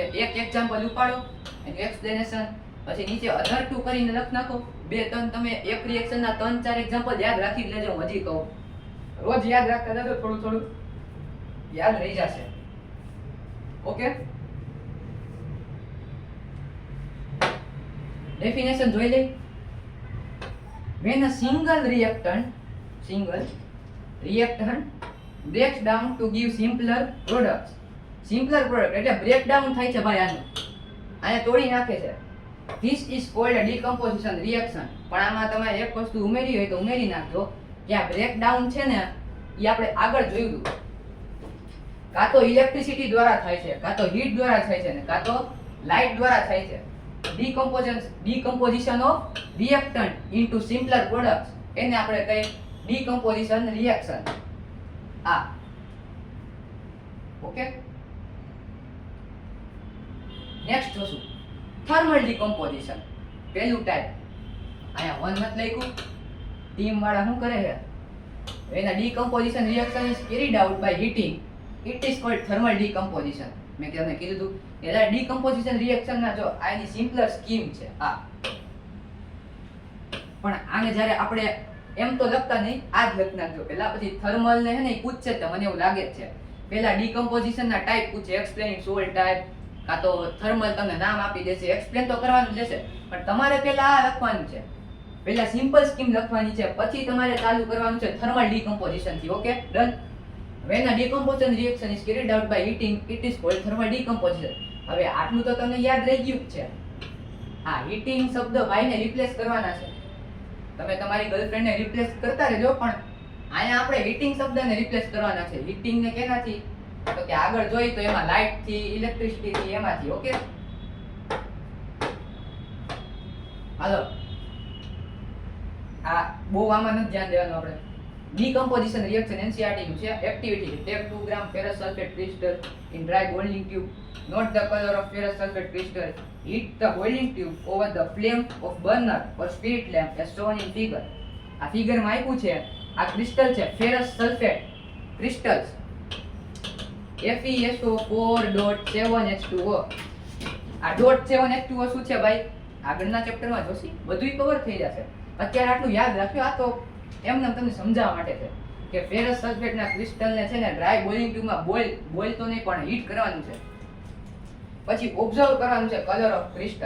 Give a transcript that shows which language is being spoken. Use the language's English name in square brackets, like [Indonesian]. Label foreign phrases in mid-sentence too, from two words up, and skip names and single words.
[Gujarati] એક એક્ઝામ્પલ ઉપાડો, એનું એક્સપ્લેનેશન, પછી નીચે [English] other two [Gujarati] કરીને લખ નાખો. 2-3 તમે એક રિએક્શનના 3-4 એક્ઝામ્પલ યાદ રાખી લેજો. હું હજી કહું, રોજ યાદ રાખતા જજો, થોડું થોડું યાદ રહી જશે. ઓકે, ડેફિનેશન જોઈ લઈ. [English] When a single reactant breaks down to give simpler products. Simpler product [Gujarati] એટલે [English] break down [Gujarati] થાય છે ભાઈ, આને તોડી નાખે છે. [English] This is called a decomposition reaction. [Gujarati] પણ આમાં તમે એક વસ્તુ ઉમેરી હોય તો ઉમેરી નાખજો કે આ [English] break down [Gujarati] છે ને એ આપણે આગળ જોયું હતું, કાં તો ઇલેક્ટ્રિસિટી દ્વારા થાય છે, કાં તો હીટ દ્વારા થાય છે, ને કાં તો લાઇટ દ્વારા થાય છે. [English] decomposition of reactant into simpler products, [Gujarati] એને આપણે કહીએ [English] decomposition reaction. [Gujarati] ઓકે, નેક્સ્ટ જોશું [English] thermal decomposition. [Gujarati] પહેલું ટાઈપ અહીંયા 1 નથી લખ્યું, ટીમ વાળા શું કરે છે, એના [English] decomposition reaction is carried out by heating. It is called thermal decomposition. [Gujarati] મેં તમને કીધું હતું એટલે [English] decomposition reaction [Gujarati] ના જો આની [English] simpler scheme [Gujarati] છે આ. પણ આને જ્યારે આપણે એમ તો લખતા નહીં, આ જ લખ નાખજો પહેલા, પછી થર્મલ ને હે ને પૂછશે તો મને એવું લાગે છે પહેલા ડીકમ્પોઝિશન ના ટાઈપ પૂછે, એક્સપ્લેનિંગ સોલ ટાઈપ, કાં તો થર્મલ તમને નામ આપી દેશે, એક્સપ્લેન તો કરવાનું જ દેશે, પણ તમારે પહેલા આ લખવાનું છે. પહેલા [English] simple scheme [Gujarati] લખવાની છે, પછી તમારે ચાલુ કરવાનું છે [English] thermal decomposition [Gujarati] થી. [English] okay, done. When a decomposition reaction is carried out by heating, it is called thermal decomposition. [Gujarati] હવે આટલું તો તમને યાદ રહી ગયું જ છે. હા, હીટિંગ શબ્દ ભાઈને રિપ્લેસ કરવાના છે. તમે તમારી ગર્લફ્રેન્ડને રિપ્લેસ કરતા રહેજો, પણ અહીંયા આપણે હીટિંગ શબ્દને રિપ્લેસ કરવાના છે. હીટિંગ ને કેનાથી? તો કે આગળ જોઈ તો એમાં લાઇટ થી, ઇલેક્ટ્રિસિટી થી, એમાંથી. ઓકે, હાલો, આ બહુ આમાં નથી ધ્યાન દેવાનું આપણે. [English] Decomposition reaction [Gujarati] NCERT નું છે. [English] Activity: take 2 gram ferrous sulfate crystal in dry boiling tube. Note the color of ferrous sulfate crystal. Heat the boiling tube over the flame of burner or spirit lamp as shown in figure. [Gujarati] આ ફિગર માં આપ્યું છે, આ ક્રિસ્ટલ છે, [English] ferrous sulfate crystals, FeSO4.7H2O. [Gujarati] આ .7H2O શું છે ભાઈ? આગળના ચેપ્ટરમાં જોશી, બધું કવર થઈ જશે. અત્યારે આટલું યાદ રાખ્યો, આ તો એમને તમને સમજાવવા માટે છે કે ફેરસ સલ્ફેટના ક્રિસ્ટલને છે ને [English] dry boiling [Gujarati] ટ્યુબમાં બોઇલ તો નહીં પણ હીટ કરવાનું છે, પછી ઓબ્ઝર્વ કરવાનું છે [English] colour of crystal.